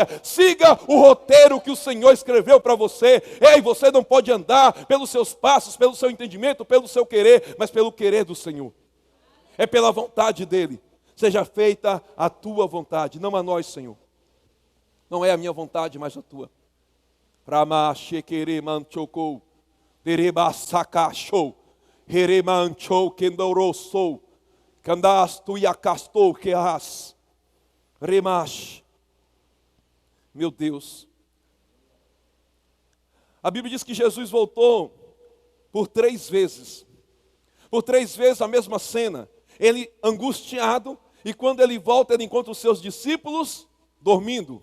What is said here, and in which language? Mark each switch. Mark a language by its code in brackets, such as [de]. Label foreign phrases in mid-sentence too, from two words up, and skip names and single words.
[pt] Siga o roteiro que o Senhor escreveu para você. Ei, você não pode andar pelos seus passos, pelo seu entendimento, pelo seu querer, mas pelo querer do Senhor. É pela vontade dEle. Seja feita a tua vontade, não a nós, Senhor. Não é a minha vontade, mas a tua. Rama shekere manchoko, dereba sakasho, heremancho kendoroso, kandastu yakasto keas, remash. Meu Deus. A Bíblia diz que Jesus voltou por 3 vezes. Por 3 vezes a mesma cena. Ele angustiado, e quando ele volta, ele encontra os seus discípulos dormindo.